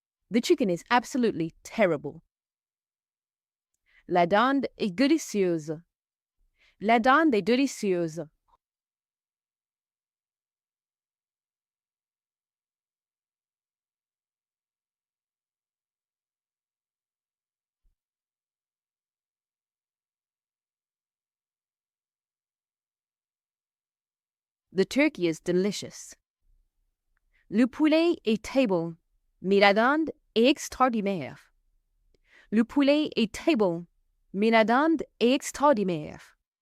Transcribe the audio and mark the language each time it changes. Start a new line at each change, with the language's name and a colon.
English: The chicken is absolutely terrible.
French: La dinde est délicieuse. La dinde est délicieuse.
English: The turkey is delicious.
French: Le poulet est très bon, mais la dinde est extraordinaire. Le poulet est très bon, mais la dinde est extraordinaire.